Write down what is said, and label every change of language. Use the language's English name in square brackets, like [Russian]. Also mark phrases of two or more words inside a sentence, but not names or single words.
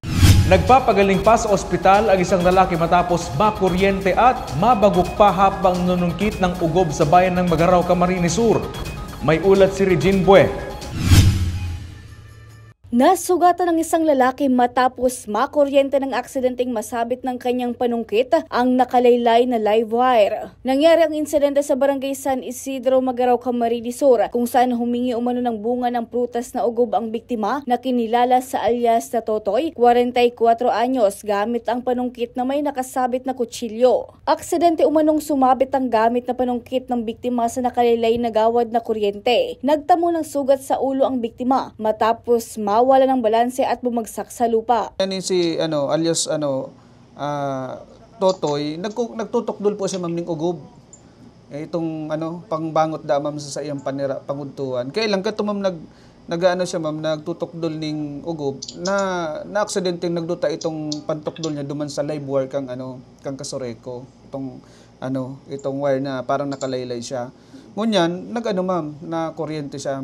[Filipino] Nagpapagaling pa sa ospital ang isang lalaki matapos makuryente at mabagok pa habang nunungkit ng ugob sa bayan ng Magaraw, Camarines Sur. May ulat si Regine Bue. Nasugatan ng isang lalaki matapos makuryente ng aksidenteng masabit ng kanyang panungkit ang nakalaylay na [English] live wire. [Filipino] Nangyari ang insidente sa barangay San Isidro, Magaraw, Camarines Sur, kung saan humingi umano ng bunga ng prutas na ugob ang biktima na kinilala sa alias na Totoy, 44 anyos, gamit ang panungkit na may nakasabit na kutsilyo. Aksidente umanong sumabit ang gamit na panungkit ng biktima sa nakalaylay na gawad na kuryente. Nagtamo ng sugat sa ulo ang biktima matapos wala ng balanse at bumagsak sa lupa. [Bikol] Yan si alias Totoy, nagtutok dul po siya ma'am ning ugob. Itong pangbangot da ma'am sa iyang pangudtuan. Kailan ka ma'am siya ma'am nagtutok dul ning ugob na aksidenteng nagduta itong pantok dul niya duman sa [English] live wire [Bikol] kang kasoreko. [Filipino] Itong wire na parang nakalaylay siya. [Bikol] Ngunyan, ma'am, na kuryente siya.